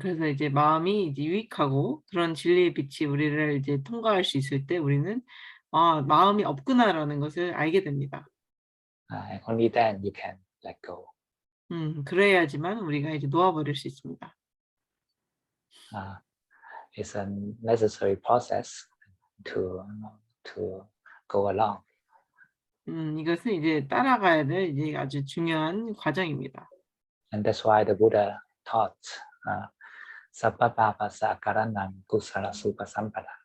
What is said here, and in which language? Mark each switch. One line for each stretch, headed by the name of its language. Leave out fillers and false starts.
Korean: 그래서 이제 마음이 이제 유익하고 그런 진리의 빛이 우리를 이제 통과할 수 있을 때 우리는 마음이 없구나라는 것을 알게 됩니다.
English: And only then you can let go.
Korean: 그래야지만 우리가 이제 놓아버릴 수 있습니다.
English: It's a necessary process to go along.
Korean: 이것은 이제 따라가야 될 이제 아주 중요한 과정입니다.
English: And that's why the Buddha taught
Pali: Sappapapa Sakaranam Kusala Supasampada.